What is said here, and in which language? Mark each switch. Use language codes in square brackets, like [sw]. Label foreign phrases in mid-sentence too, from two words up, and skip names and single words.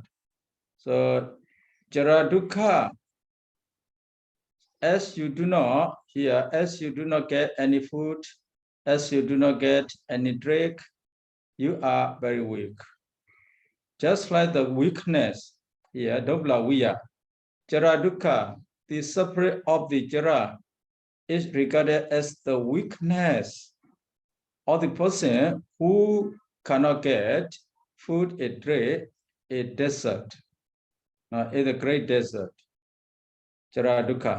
[en] So [pi] jara dukkha, [en] as you do not get any food, as you do not get any drink, you are very weak. Just like the weakness here, [pi] dobla viya, jara dukkha, [en] the suffering of the jara is regarded as the weakness of the person who cannot get food, a drink, a desert, in the great desert, [pi] jara dukkha.